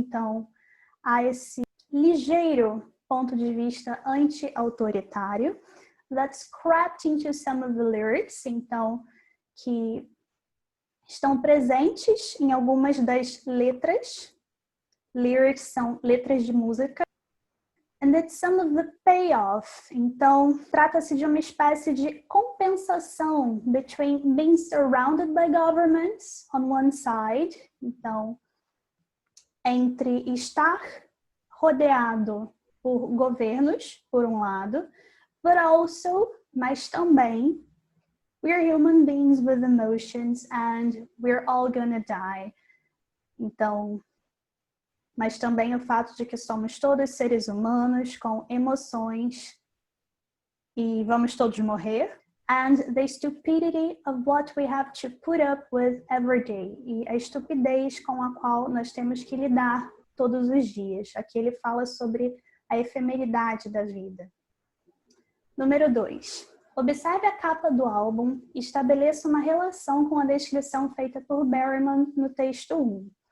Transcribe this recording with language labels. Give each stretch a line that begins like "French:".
Portuguese: Então, há esse ligeiro ponto de vista anti-autoritário
English: that's crept into some of the lyrics,
Portuguese: então, que estão presentes em algumas das letras. Lyrics são letras de música.
English: And it's some of the payoff.
Portuguese: Então, trata-se de uma espécie de compensação
English: between being surrounded by governments on one side,
Portuguese: então, entre estar rodeado por governos, por um lado,
English: but also,
Portuguese: mas também,
English: we're human beings with emotions and we're all gonna die.
Portuguese: Então, mas também o fato de que somos todos seres humanos com emoções e vamos todos morrer.
English: And the stupidity of what we have to put up with every day.
Portuguese: E a estupidez com a qual nós temos que lidar todos os dias. Aqui ele fala sobre a efemeridade da vida. Número 2. Observe a capa do álbum e estabeleça uma relação com a descrição feita por Berryman no texto 1.